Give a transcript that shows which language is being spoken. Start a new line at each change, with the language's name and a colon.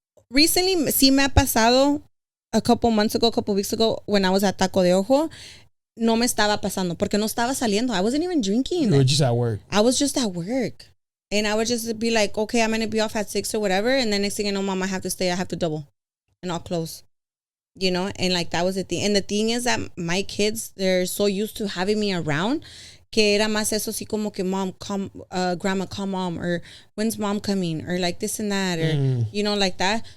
English: Recently,
Spanish: sí me ha pasado
English: a couple weeks ago, when I was at Taco de Ojo.
Spanish: No me estaba pasando, porque no estaba saliendo.
English: I wasn't even drinking. You were just at work. I was just at work. And I would just be like, okay, I'm going to be off at 6 or whatever. And then next thing you know, mom, I have to stay. I have to double. And I'll close. And like, that was the thing. And the thing is that my kids, they're so used to having me around,
Spanish: que era más eso así como que
English: mom, come, grandma, call mom, or when's mom coming, or like this and that, or, like that.